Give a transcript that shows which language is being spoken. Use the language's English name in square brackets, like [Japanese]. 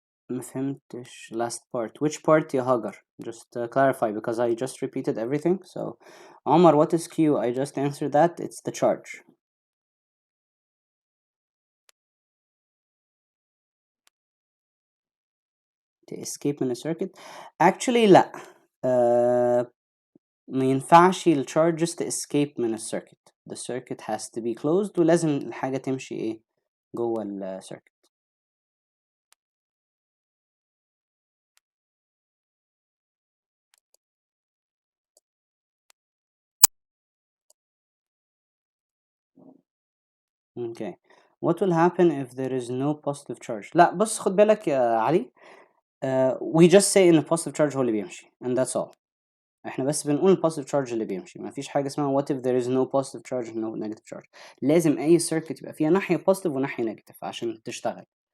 [Arabic] ما فهمتش [English] last part. Which part يا هاجر? Just clarify because I just repeated everything. So, Omar, what is Q? I just answered that. It's the charge. To escape [Arabic] من [English] a circuit. Actually [Arabic] لا. ما ينفعش ال charges [English] to escape [Arabic] من ال circuit. [English] The circuit has to be closed [Arabic] ولازم الحاجة تمشي ايه جوه ال [English] circuit. Okay. What will happen if there is no positive charge? [Arabic] لا بص خد بالك يا علي. [English] We just say [Arabic] إن [English] positive charge [Arabic] هو اللي بيمشي [English] and that's all. [Arabic] احنا بس بنقول positive charge اللي بيمشي. ما فيش حاجة اسمها [English] what if there is no positive charge and no negative charge. [Arabic] لازم أي circuit يبقى فيها ناحية positive وناحية negative عشان تشتغل.